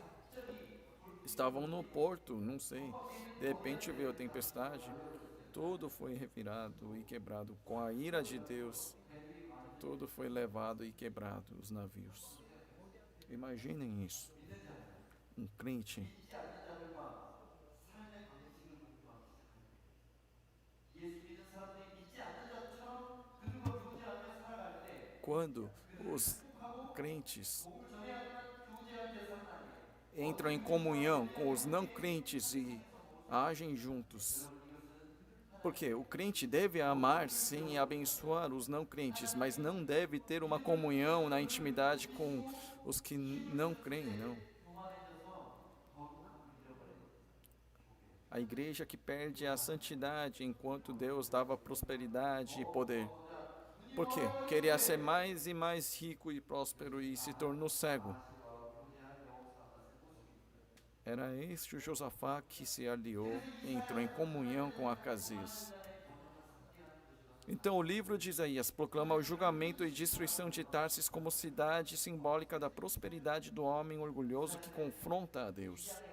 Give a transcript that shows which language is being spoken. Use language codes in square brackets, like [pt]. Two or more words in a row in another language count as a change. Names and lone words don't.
[pt] Estavam no porto, não sei. De repente veio a tempestade, tudo foi revirado e quebrado. Com a ira de Deus, tudo foi levado e quebrado, os navios. Imaginem isso. Um crente [ko] 믿지 않는 자들과 삶의 방식을 공유하기 시작합니다. 예수 믿는 사람들이 믿지 않는 자들처럼 그들과 교제하며 살아갈 때 [pt] quando [ko] 그들을 [pt] os [ko] 축복하고 [pt] crentes [ko] 복을 전해야지만 교제할 대상은 아니에요. [pt] entram em comunhão com os não crentes e agem juntos. Porque o crente deve amar, sim, e abençoar os não crentes, mas não deve ter uma comunhão na intimidade com os que não creem, não. [ko] 교만해져서 거룩함을 잃어버려요. [pt] A igreja que perde a santidade enquanto Deus dava prosperidade e poder. Por quê? Queria ser mais e mais rico e próspero e se tornou cego. [ko] 아하스와 교제할 여호사밧의 모습입니다. [pt] Era este o Josafá que se aliou e entrou em comunhão com Acasias. Então o livro de Isaías proclama o julgamento e destruição de Tarsis como cidade simbólica da prosperidade do homem orgulhoso que confronta a Deus.